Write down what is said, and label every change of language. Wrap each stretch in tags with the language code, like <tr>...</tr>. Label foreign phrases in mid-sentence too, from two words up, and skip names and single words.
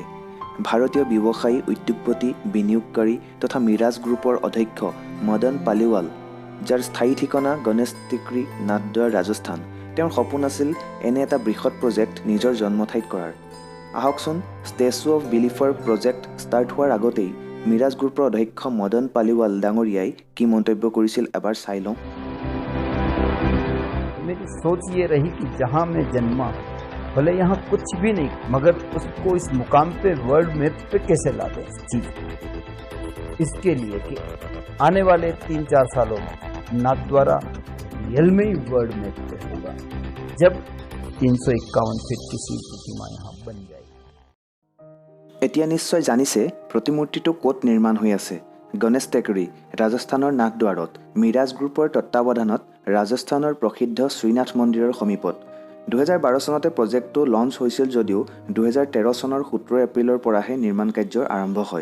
<as>ভাৰতীয় ব্যৱসায়ী, উদ্যোগপতি, বিনিয়োগকাৰী তথা মিৰাজ গ্ৰুপৰ অধ্যক্ষ মদন পালিৱাল, যাৰ স্থায়ী ঠিকনা গণেশ টেকৰি, নাথদ্বাৰা, ৰাজস্থান, তেওঁৰ সপোন আছিল এনে এটা বৃহৎ প্ৰজেক্ট নিজৰ জন্মঠাইত কৰাৰ। আহকচোন ষ্টেচু অৱ বিলিফৰ</as> <en>project start</en> <as>হোৱাৰ আগতেই মিৰাজ গ্ৰুপৰ অধ্যক্ষ মদন পালিৱাল ডাঙৰীয়াই কি মন্তব্য কৰিছিল এবাৰ চাই লওঁ।</as> <hi>मेरी सोच ये रही कि जहाँ मैं जन्मा भले यहाँ कुछ भी नहीं, मगर उसको इस मुकाम पे</hi> <en>world map</en> <hi>पे कैसे ला दें चीज। इसके लिए कि आने वाले 3-4 सालों में नाथद्वारा रियल में ही</hi> <en>world map</en> <hi>पे होगा, जब 351 फीट की शिव प्रतिमा यहाँ बन जाएगी।</hi> <as>এতিয়া নিশ্চয় জানিছে প্ৰতিমূৰ্তিটো ক'ত নিৰ্মাণ হৈ আছে। গণেশ টেকৰি, ৰাজস্থানৰ নাথদ্বাৰত মিৰাজ গ্ৰুপৰ তত্বাৱধানত ৰাজস্থানৰ প্ৰসিদ্ধ শ্ৰীনাথ মন্দিৰৰ সমীপত। 2012 চনতে</as> <en>project launch</en> <as>হৈছিল যদিও 2013 চনৰ 17 এপ্ৰিলৰ পৰাহে নিৰ্মাণ কাৰ্যৰ আৰম্ভ হয়।</as>